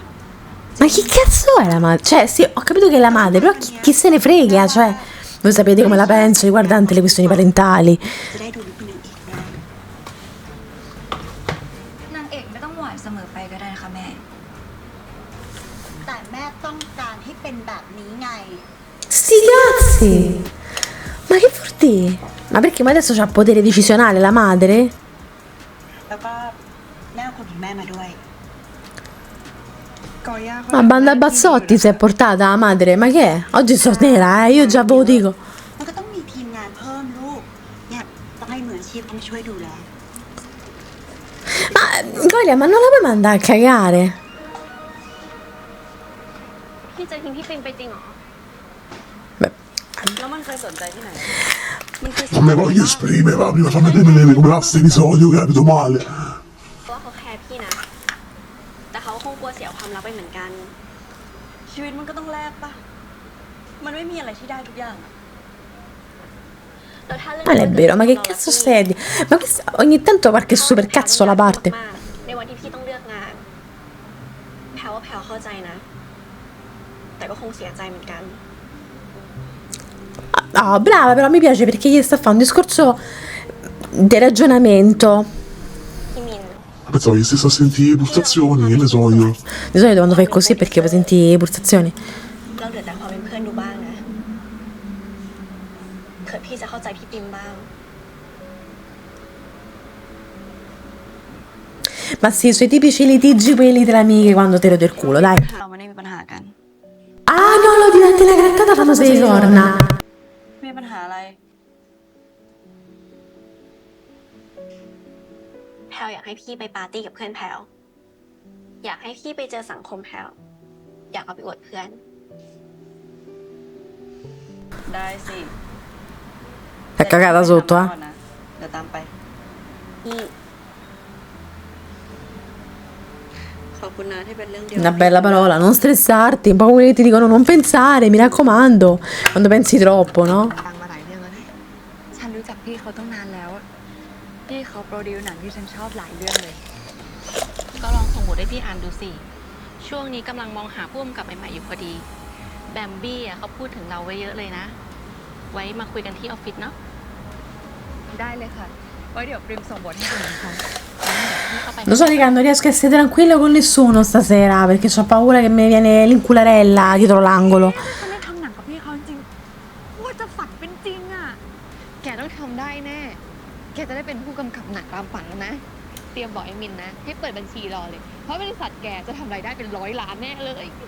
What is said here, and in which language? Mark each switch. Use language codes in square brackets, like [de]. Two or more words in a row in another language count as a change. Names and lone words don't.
[it] Ma chi cazzo è la madre? Cioè, sì, ho capito che è la madre, però chi se ne frega? Cioè, voi sapete come la penso riguardante le questioni parentali. [th] จะได้ดูลุคนึงอีกนะ นางเอกไม่ต้องหวานเสมอไปก็ได้นะคะแม่ แต่แม่ต้องการให้เป็นแบบนี้ไง [it] Sti cazzi! Ma che vuol dire? Ma perché ma adesso c'ha potere decisionale la madre? [th] แล้วก็แม่เอาคนของแม่มาด้วย ก่อย่าเขา [it] Ma banda Bazzotti si è portata la madre, ma che è? Oggi sono nera, io già ve lo dico. [th] มันก็ต้องมีทีมงานเพิ่มลูก เนี่ยต้องให้มืออาชีพเขามาช่วยดูแล [it] Ma Golia, ma non la puoi mandare a cagare? [th] พี่จะทิ้งพี่ปิงไปจริงเหรอ [it] Beh, [th] แล้วมันเคยสนใจที่ไหน มันเคย [it] Non mi voglio esprimere, va, prima fammi vedere come va sto episodio, capito male. [th] ว่าเขาแคร์พี่นะ แต่เขาคงกลัวเสียความรักไปเหมือนกัน ชีวิตมันก็ต้องแลกปะมันไม่มีอะไรที่ได้ทุกอย่างอะแล้วถ้าเรื่อง [it] non è vero, ma che cazzo stai a dire? Ma questa ogni tanto qualche super cazzo la parte. [th] ในวันที่พี่ต้องเลือกงาน แพลว่าแพลเข้าใจนะ แต่ก็คงเสียใจเหมือนกัน [it] Ah, brava, però mi piace perché gli sta a fare un discorso di ragionamento. [th] พี่มิน [it] Pensavo che stesse a sentire pulsazioni, che ne so io. Di solito quando fai così è perché poi senti pulsazioni. [th] เราเหลือแต่ความเป็นเพื่อนดูบ้างนะเผื่อพี่จะเข้าใจพี่ปิมบ้าง [it] Ma sì, i suoi tipici litigi quelli tra amiche quando te lo del culo, dai. [th] เราไม่ได้มีปัญหากัน [it] Ah, no, no, diventi la grattata famosa di corna. [th] มีปัญหาอะไร แพลอยากให้พี่ไปปาร์ตี้กับเพื่อนแพลอยากให้พี่ไปเจอสังคมแพลอยากเอาไปอวดเพื่อน ได้สิ [it] È cagata sotto, eh. [th] เดี๋ยวตามไป พี่ ขอบคุณนะที่เป็นเรื่องเดียว [it] Una bella parola, non stressarti, un po' come quelli che ti dicono non pensare, mi raccomando, quando pensi troppo, no? [th] ฟังมาหลายเรื่องแล้วนะฉันรู้จักพี่เขาตั้งนานแล้วพี่เขาโปรดิวหนังที่ฉันชอบหลายเรื่องเลย ก็ลองส่งบทให้พี่อ่านดูสิ ช่วงนี้กำลังมองหาผู้กำกับใหม่ๆอยู่พอดี แบมบี้อ่ะเขาพูดถึงเราไว้เยอะเลยนะ ไว้มาคุยกันที่ออฟฟิศเนาะ ได้เลยค่ะ ไว้เดี๋ยวปริมส่งบทให้คุณนะคะ พี่เข้าไป [it] Lo so raga, non riesco a essere tranquilla con nessuno stasera perché ho paura che mi viene l'incularella dietro l'angolo. [th] ฉันได้ทำหนังกับพี่เขาจริงๆว่าจะฝันเป็นจริงอ่ะ แกต้องทำได้แน่ แกจะได้เป็นผู้กำกับหนังตามฝันแล้วนะ เตรียมบอกไอ้มินนะ ให้เปิดบัญชีรอเลย เพราะบริษัทแกจะทำรายได้เป็น100 ล้านแน่เลย